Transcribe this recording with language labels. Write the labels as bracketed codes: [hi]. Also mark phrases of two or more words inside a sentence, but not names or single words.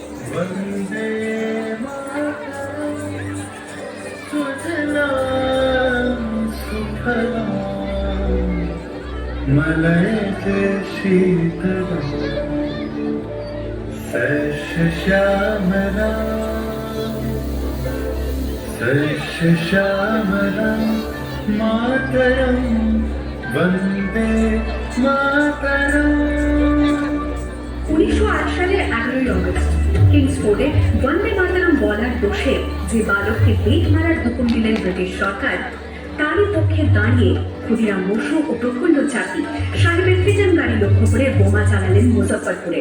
[sa] वंदे मातरम, सुजलाम सुफलाम, मलयज शीतलाम, सस्य श्यामलाम मातरम, वंदे मातरम। [bn] 1908 সালের 11ই অগস্ট কিংসফোর্ডে বন্দে মাতরম বলার দোষে যে বালককে পেট মারার হুকুম দিলেন ব্রিটিশ সরকার, তারই পক্ষে দাঁড়িয়ে ক্ষুদিরাম বসু ও প্রফুল্ল চাকি সাহেবের ফিজান গাড়ি লক্ষ্য করে বোমা চালালেন মুজফ্ফরপুরে।